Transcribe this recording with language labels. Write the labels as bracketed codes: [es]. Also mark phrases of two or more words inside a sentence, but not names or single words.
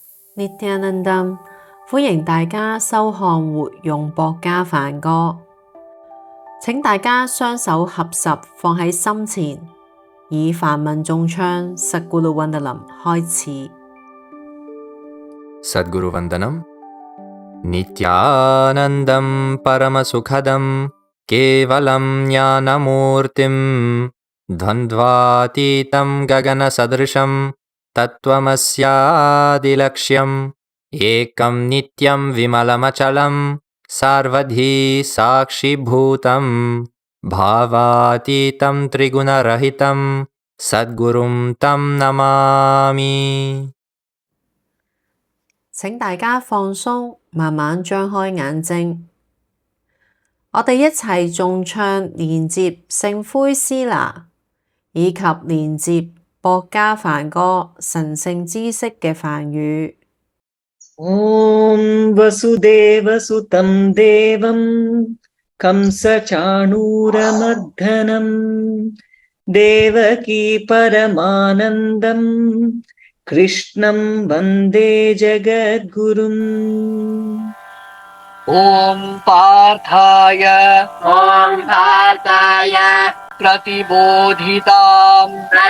[yue] Nityanandam，歡迎大家收看活用薄伽梵歌。請大家雙手合十放喺心前，以梵文誦唱 Sadguru Vandanam 開始。 [sa] Sadguru Vandanam Nityanandam Paramasukhadam Kevalam Jnanamurtim Dvandvatitam Gaganasadrisham Tattvamasyadilaksham Ekam Nityam Vimalamachalam Sarvadhi Sakshibhutam Bhavatitam Trigunarahitam Sadgurum Tam Namami。 [yue] 請大家放鬆，慢慢張開眼睛。我哋一齊誦唱連接聖灰斯拿以及連接薄伽梵歌神聖知識嘅梵語。 [sa] Om Vasudevasutam Devam Kamsachanuramadhanam Devaki Paramanandam Krishnam Vande Jagadgurum Om Parthaya Pratibodhitam